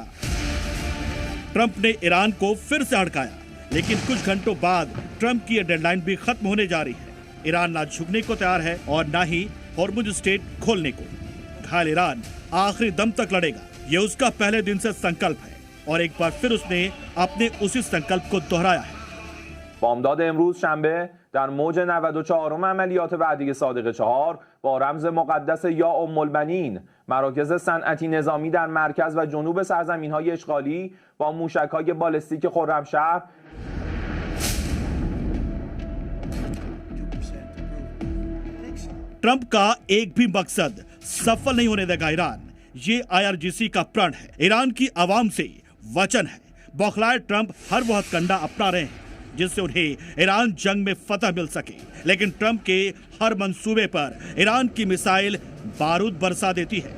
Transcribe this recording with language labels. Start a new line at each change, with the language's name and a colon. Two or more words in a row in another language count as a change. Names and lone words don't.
Hindi: ट्रंप ने ईरान को फिर से हड़काया, लेकिन कुछ घंटों बाद ट्रंप की यह डेडलाइन भी खत्म होने जा रही है। ईरान ना झुकने को तैयार है और ना ही हॉर्मुज स्ट्रेट खोलने को। घायल ईरान आखिरी दम तक लड़ेगा, ये उसका पहले दिन से संकल्प है और एक बार फिर उसने अपने उसी संकल्प को दोहराया है।
Persian: بامداد امروز شنبه در موج 94م عملیات بعدی صادق 4 با رمز مقدس یا ام البنین مراکز صنعتی نظامی در مرکز و جنوب سرزمین‌های اشغالی با موشک‌های بالستیک خرمشهر
Hindi: ट्रंप का एक भी मकसद सफल नहीं होने देगा ईरान, ये IRGC का प्रण है। ईरान की आवाम से वचन है। बौखलाए ट्रंप हर वह हथकंडा अपना रहे हैं जिससे उन्हें ईरान जंग में फतह मिल सके, लेकिन ट्रंप के हर मंसूबे पर ईरान की मिसाइल बारूद बरसा देती है।